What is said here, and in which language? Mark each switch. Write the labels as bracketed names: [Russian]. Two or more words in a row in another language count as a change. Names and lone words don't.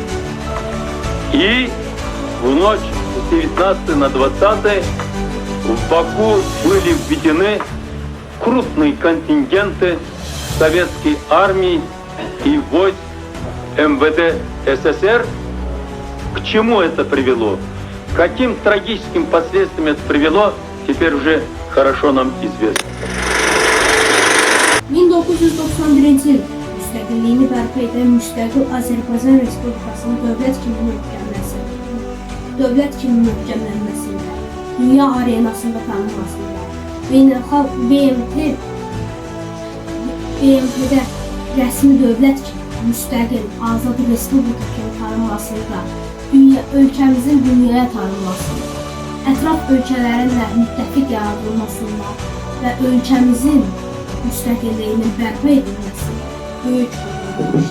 [Russian] И в ночь с 19 на 20 в Баку были введены крупные контингенты советской армии и войск МВД СССР. К чему это привело? Каким трагическим последствиям это привело, теперь уже хорошо нам известно. [Azerbaijani] 1991-ci il müstəqilliyini bərpa edən müstəqil Azərbaycan Respublikasının dövlət kimi möhkəmlənməsində dünya arenasında tanınmasında, beynəlxalq BMT-də rəsmi dövlət kimi, müstəqil, azad respublika kimi tanınmasında, ölkəmizin dünyaya tanınmasında, ətraf ölkələrinlə müttəfiq yaradılmasında və ölkəmizin müstəqilliyinin bərpa edilməsində böyük rol oynamışdır.